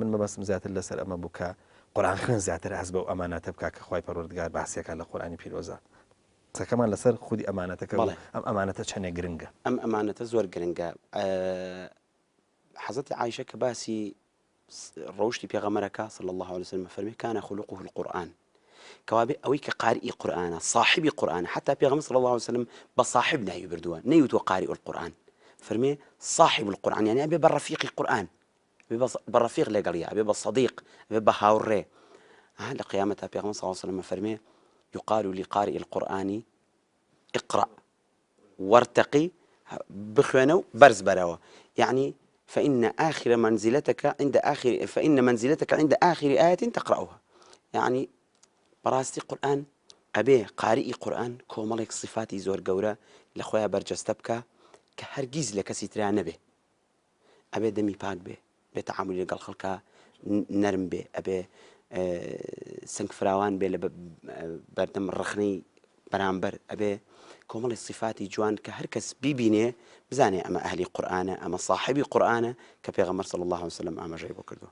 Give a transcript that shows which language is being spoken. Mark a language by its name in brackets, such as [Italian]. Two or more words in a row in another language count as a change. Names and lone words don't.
[Central Kurdish] من مەبەستم زیاتر لەسەر ئەمە بوو کە قورئان خوێن زیاتر هەست بە ئەو ئەمانەتە بکات کە خوای پەروەردگار باسیەکە لە قورئانی پیرۆزە. قسەکەمان لەسەر خودی ئەمانەتەکە، ئەم ئەمانەتە چەندێک گرنگە. ئەم ئەمانەتە زۆر گرنگە. حەزەتی عایشە کە باسی ڕەوشتی پێغەمبەرەکە [Arabic] صلی الله عليه وسلم [Central Kurdish] فەرمی [Arabic] كان خلقه القرآن، [Central Kurdish] کەوابێ ئەوەی کە قارئی قورئانە، صاحبی قورئانە، حتا پێغەمبەر [Arabic] صلی الله عليه وسلم [Central Kurdish] بە صاحب ناوی بردووە، نەیوتوە [Arabic] قارئ القورئان، [Central Kurdish] فەرمێ [Arabic] صاحب القورئان، [Central Kurdish] یعنی ئەبێ بە ڕەفیقی قورئان، بە ڕەفیق لەگەڵیا، ئەبێ بە صەدیق، ئەبێ بە هاوڕێ. لە قیامەتا پێغەمبەر [Arabic] صلی الله عليه وسلم [Central Kurdish] فەرمێ [Arabic] يقال لقارئ القرآن اقرأ وارتقي، [Central Kurdish] بخوێنە و بەرز بەرەوە، [Arabic] يعني فإن منزلتك عند آخر آية تقرأها. [Central Kurdish] يعني بەڕاستی قورئان ئەبێ قارئی قورئان کۆمەڵێک صفاتی زۆر گەورە لە خۆیان بەرجەستە بکە کە هەرگیز لە کەسی ترا نەبێ. ئەبێ دەمی پاک بێ، بێ تەعاملی لەگەڵ خەڵکا نەرم بێ، ئەبێ سنگ فراوان بێ لە بەردەم ڕخنەی بەرامبەر، ئەبێ کۆمەڵی صفاتی جوان کە هەر کەس بیبینێ بزانێ ئەمە ئەهلی قورئانە، ئەمە صاحبی قورئانە کە پێغەمبەر [Arabic] صلی الله عليه وسلم [Central Kurdish] ئاماژەی بۆ کردووە.